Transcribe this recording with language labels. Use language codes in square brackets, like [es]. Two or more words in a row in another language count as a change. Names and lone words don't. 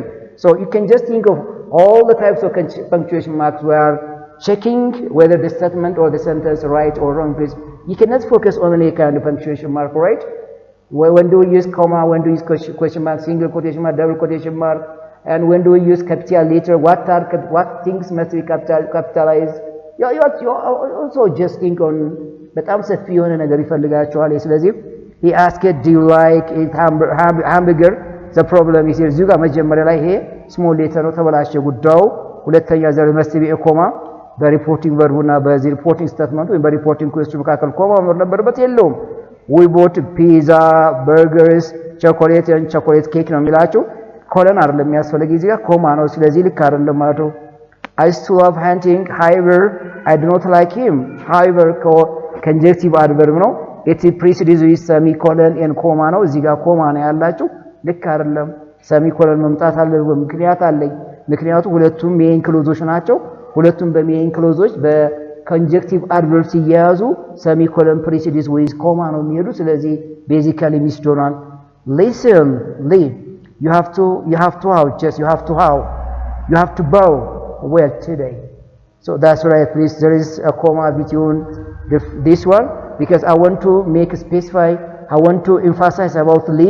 [en] So you can just think of all the types of punctuation marks where checking whether the statement or the sentence right or wrong, please. You cannot focus on any kind of punctuation mark, right? When do we use comma, when do we use question mark, single quotation mark, double quotation mark, and when do we use capital letter, what things must be capitalized? You also just think on [am] በጣም ሰፊ የሆነ ነገር ይፈልጋቸዋል። [en] ስለዚህ he asked, do you like it hamburger? The problem is here. [am] እዚሁ ጋር መጀመሪያ ላይ ይሄ [en] small letter [am] ነው ተበላሸ ጉዳዩ። ሁለተኛ ዘር [en] must be a comma [am] በሪፖርቲንግ ቨርቡና በዚህ ሪፖርቲንግ ስቴትመንት ወይም በሪፖርቲንግ ኩዌስችን መካከል ኮማ መኖር ነበረበት የለውም። [en] we bought pizza, burgers, chocolate and chocolate cake [am] ነው የሚላችሁ። ኮለን አይደለም የሚያስፈልግ እዚህ ጋር ኮማ ነው። ስለዚህ ልክ አይደለም ማለት ነው። [en] I still love hunting, however I do not like him. However conjunctive adverb [am] ነው። [en] it precedes with semicolon and comma [am] ነው። እዚህ ጋር ኮማ ነው ያላችሁ። ልክ አይደለም። semicolon መምጣት አለበት። ምክንያት አለኝ። ምክንያቱም ሁለቱም ሜን ክሎዞች ናቸው። ሁለቱም በሜን ክሎዞች በኮንጀክቲቭ አድቨርብ ሲያያዙ [en] semicolon precedes with comma [am] ነው የሚሄዱ። ስለዚህ basically ሚስ ዶናል [en] listen, you have to bow well today. So that's right, please. There is a comma between this one because I want to make specify, I want to emphasize about Lee.